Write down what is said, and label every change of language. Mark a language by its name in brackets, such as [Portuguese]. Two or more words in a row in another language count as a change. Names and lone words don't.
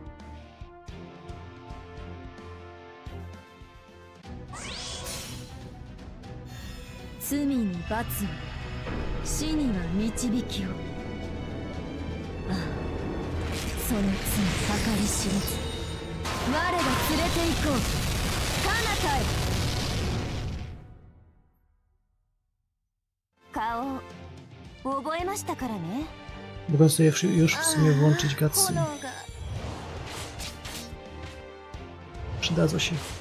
[Japanese] 罪に罰を死には導きをああその罪計り知れず我が連れて行こう彼方へ顔覚えましたからね [Polish] Mogę sobie już w sumie włączyć gatsy. [Japanese] 炎が [Polish] Przydadzą się.